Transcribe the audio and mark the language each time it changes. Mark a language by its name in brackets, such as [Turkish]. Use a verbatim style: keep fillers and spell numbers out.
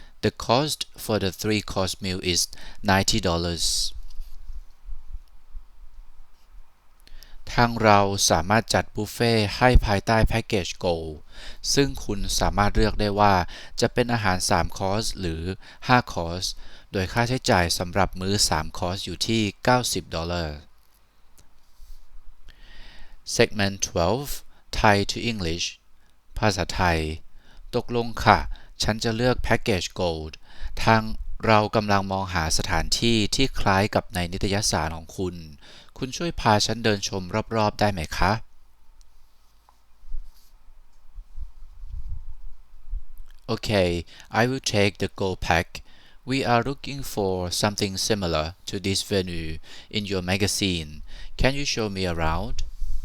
[English] The cost for the three course meal is ninety dollars. [Thai] ทางเราสามารถจัดบุฟเฟ่ต์ให้ภายใต้แพ็กเกจ Gold ซึ่งคุณสามารถเลือกได้ว่าจะเป็นอาหาร สาม คอร์สหรือ ห้า คอร์ส โดยค่าใช้จ่ายสำหรับมื้อ สาม คอร์สอยู่ที่ เก้าสิบดอลลาร์ [English] Segment twelve Thai to English [Thai] ภาษาไทย ตกลงค่ะ ฉันจะเลือกแพ็กเกจ Gold ทางเรากำลังมองหาสถานที่ที่คล้ายกับในนิตยสารของคุณ คุณช่วยพาฉันเดินชมรอบๆได้ไหมคะ [English] Okay, I will take the gold pack. We are looking for something similar to this venue in your magazine. Can you show me around?